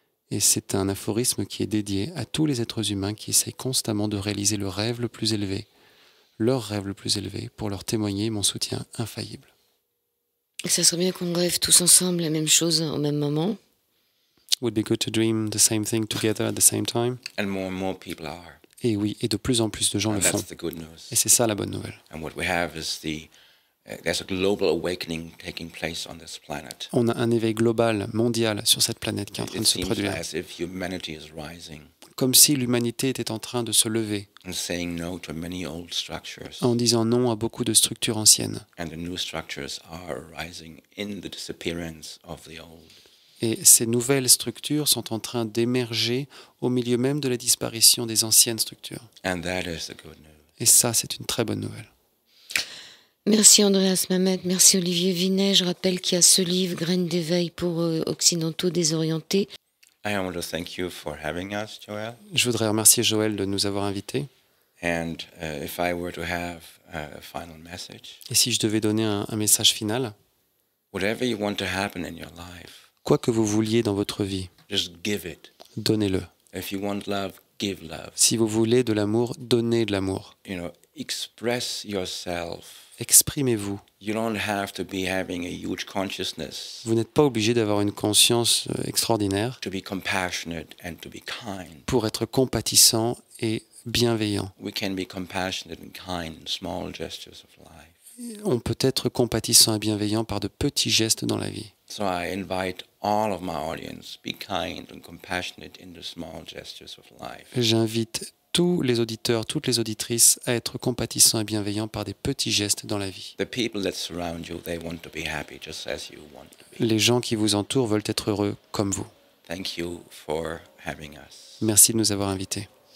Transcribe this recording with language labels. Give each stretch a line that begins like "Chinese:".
French: Et c'est un aphorisme qui est dédié à tous les êtres humains qui essayent constamment de réaliser le rêve le plus élevé, leur rêve le plus élevé, pour leur témoigner mon soutien infaillible. Ça serait bien qu'on rêve tous ensemble la même chose au même moment.
English: Would be good to dream the same thing together at the same time. And more people are.
French: Et oui, et de plus en plus de gens
English: And
French: le font.
English: that's the good news.
French: Et c'est ça la bonne nouvelle.
English: And what we have is there's a global awakening taking place on this planet.
French: On a un éveil global, mondial, sur cette planète qui est en train
English: It
French: de se
English: seems
French: produire.
English: as if humanity is rising
French: Comme si l'humanité était en train de se lever,
English: and saying no to many old structures.
French: en disant non à beaucoup de structures anciennes.
English: And the new structures are arising in the disappearance of the old.
French: Et ces nouvelles structures sont en train d'émerger au milieu même de la disparition des anciennes structures.
English: And that is the good news.
French: Et ça, c'est une très bonne nouvelle. Merci Andreas Mamet, merci Olivier Vinet. Je rappelle qu'il y a ce livre, Graines d'éveil pour occidentaux désorientés.
English: I want to thank you for having us, Joel.
French: Je voudrais remercier Joël de nous avoir invités.
English: And if I were to have a final message,
French: Et si je devais donner un message final,
English: whatever you want to happen in your life,
French: quoi que vous vouliez dans votre vie,
English: just give it.
French: donnez-le.
English: If you want love, give love.
French: Si vous voulez de l'amour, donnez de l'amour.
English: You know, Express yourself.
French: Exprimez-vous.
English: You don't have to be having a huge consciousness
French: Vous n'êtes pas obligé d'avoir une conscience extraordinaire
English: to be compassionate and to be kind.
French: pour être compatissant et bienveillant.
English: We can be compassionate and kind in small gestures of life.
French: On peut être compatissant et bienveillant par de petits gestes dans la vie.
English: So I invite all of my audience, be kind and compassionate in the small gestures of life.
French: J'invite tous les auditeurs, toutes les auditrices à être compatissants et bienveillants par des petits gestes dans la vie.
English: The people that surround you, they want to be happy just as you want to be.
French: Les gens qui vous entourent veulent être heureux comme vous.
English: Thank you for having us.
French: Merci de nous avoir invités.